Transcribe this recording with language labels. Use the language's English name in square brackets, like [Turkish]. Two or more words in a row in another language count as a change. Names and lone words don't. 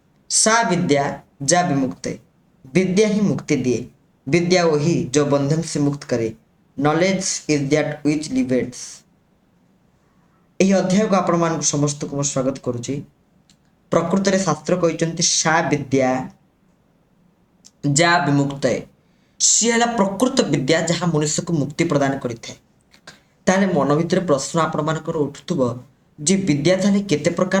[Sanskrit] सा विद्या जा विमुक्त है। [Hindi] विद्या ही मुक्ति दिए। विद्या वही जो बंधन से मुक्त करे। [English] Knowledge is that which liberates. [Odia] ଏହି ଅଧ୍ୟାୟକୁ ଆପଣମାନଙ୍କୁ ସମସ୍ତଙ୍କୁ ମୁଁ ସ୍ୱାଗତ କରୁଛି। ପ୍ରକୃତରେ ଶାସ୍ତ୍ର କହିଛନ୍ତି [Sanskrit] ସା ବିଦ୍ୟା ଯା ବିମୁକ୍ତ। [Odia] ସିଏ ହେଲା ପ୍ରକୃତ ବିଦ୍ୟା ଯାହା ମନୁଷ୍ୟକୁ ମୁକ୍ତି ପ୍ରଦାନ କରିଥାଏ। ତାହେଲେ ମନ ଭିତରେ ପ୍ରଶ୍ନ ଆପଣମାନଙ୍କର ଉଠୁଥିବ ଯେ ବିଦ୍ୟା ତାହେଲେ କେତେ ପ୍ରକାର?